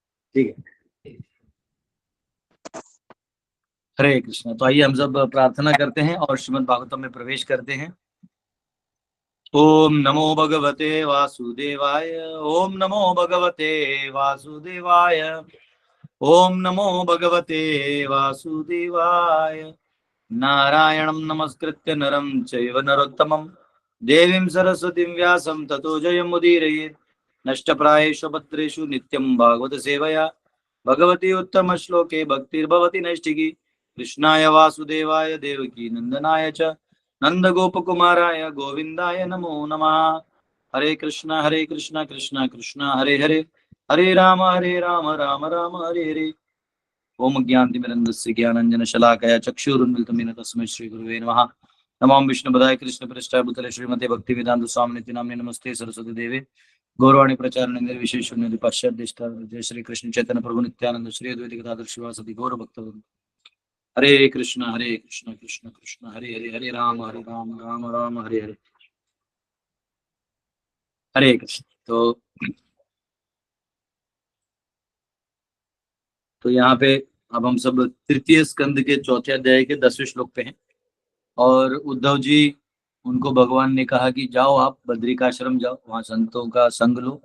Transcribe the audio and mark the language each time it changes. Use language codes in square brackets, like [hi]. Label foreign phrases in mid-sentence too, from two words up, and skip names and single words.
[hi] ठीक है। हरे कृष्ण। तो आइए हम सब प्रार्थना करते हैं और श्रीमद् भागवतम में प्रवेश करते हैं। [sa] ओम नमो भगवते वासुदेवाय। ओम नमो भगवते वासुदेवाय। ओम नमो भगवते वासुदेवाय। नारायणं नमस्कृत्य नरं चैव नरोत्तमं देवीं सरस्वतीं व्यासं ततो जयमुदीरयेत्। नष्टप्रायेषु भद्रेषु नित्यं भागवत सेवया भगवती उत्तम श्लोके भक्तिर्भवति नैष्ठिकी। कृष्णाय वासुदेवाय देवकी नंदनाय च नंदगोपकुमाराय गोविंदाय नमो नमः। हरे कृष्णा कृष्णा कृष्णा हरे हरे, हरे राम राम राम हरे हरे। ओम ज्ञानतिमिरन्दस्य ज्ञानाञ्जनशलाकया चक्षुरुन्मिलितं तस्मै श्रीगुरुवे नमः। नमां विष्णुपदाय कृष्णप्रेष्ठाय भूतले श्रीमते भक्तिवेदान्त स्वामिनिति नाम्ने नमस्ते सरस्वती देवे गौरवाणी प्रचारणे विशेष पाश्चात्य जय श्री कृष्ण चैतन्य प्रभु नित्यानंद श्री अद्वैत गदाधर शिवासदि गौर भक्तवृंद। हरे कृष्ण कृष्ण कृष्ण हरे हरे, हरे राम राम राम हरे हरे। [hi] हरे कृष्ण। तो यहाँ पे अब हम सब तृतीय स्कंद के चौथे अध्याय के 10वें श्लोक पे हैं। और उद्धव जी, उनको भगवान ने कहा कि जाओ आप बद्रिकाश्रम जाओ, वहां संतों का संग लो।